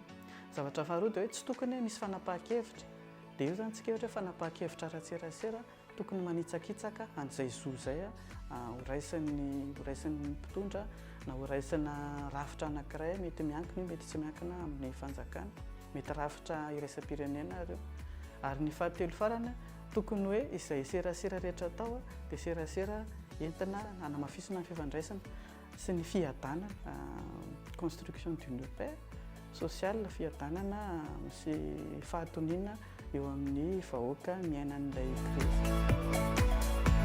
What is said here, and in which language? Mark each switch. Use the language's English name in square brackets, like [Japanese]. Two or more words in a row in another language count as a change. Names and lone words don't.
[Malagasy] Zavatra faharoa dia hoe tsy tokony hoe misy fanapahan-kevitra dia io zany tsika ohatra hoe fanapahan-kevitra ara-tserasera tokony manitsakitsaka an'izay zo izay horaisin'ny mpitondra na horaisina rafitra anankiray mety miankina mety tsy miankina amin'ny fanjakana, mety rafitra iraisam-pirenena reo. Ary ny fahatelo farany tokony hoe izay serasera rehetra atao dia serasera entina hanamafisina ny fifandraisana sy ny fiadanana, [French] construction d'une paix sociale, [Malagasy] fiadanana sy fahatoniana eo amin'ny vahoaka miainan'ilay krizy.